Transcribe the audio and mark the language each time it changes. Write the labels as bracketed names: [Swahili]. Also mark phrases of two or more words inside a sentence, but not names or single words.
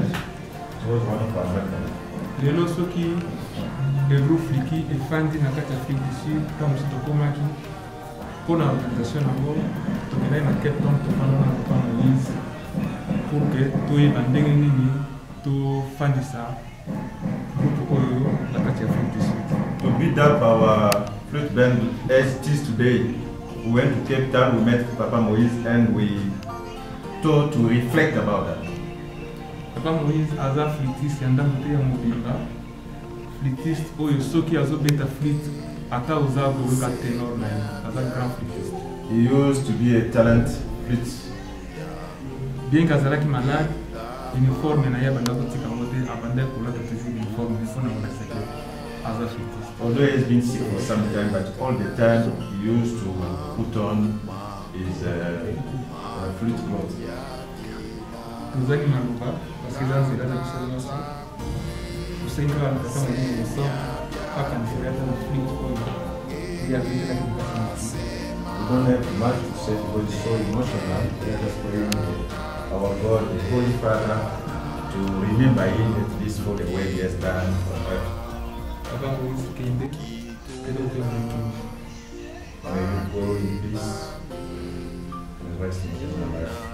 [English] It was one of our members. [Lingala] Lelo soki [French] le groupe [Lingala] Fliki efandi na kati ya Afrique du Sud kama tokomaki mpona organisation yango tokendaki na Cape Town tofanda na Papa Moïse [French] pour que [Lingala] toyeba ndenge nini tofandisa groupe oyo na kati ya Afrique du Sud. [English] To build up our flute band as it is today, we went to Cape Town, we met Papa Moïse and we thought to reflect about that. [Lingala] Papa Moïse aza flûtiste ya ndambo te ya mobimba. Flûtiste oyo soki azobeta flûte ata oza koyoka ténor na ye, aza [French] grand flûtiste. [English] He used to be a talent flute. [Lingala] Bien qu'azalaki malade, uniforme na ye abanda kotika ngo te, abandaki kolata [French] toujours uniforme [Lingala] mpona monaseke aza flûtiste. [English] Although he has been sick for some time, but all the time he used to put on his flute clothes. [Lingala] Tozaki maloba [French] parce que là c'est là que ça se passe. Vous savez que la personne est sort pas quand c'est là dans le flûte il y a des gens qui [English] We don't have much to say because it's so emotional. We are just praying our God, the Holy Father, to remember him at least for the way he has done on earth. [French] Papa Moïse Kende, et donc [English] may you go in peace and rest in peace.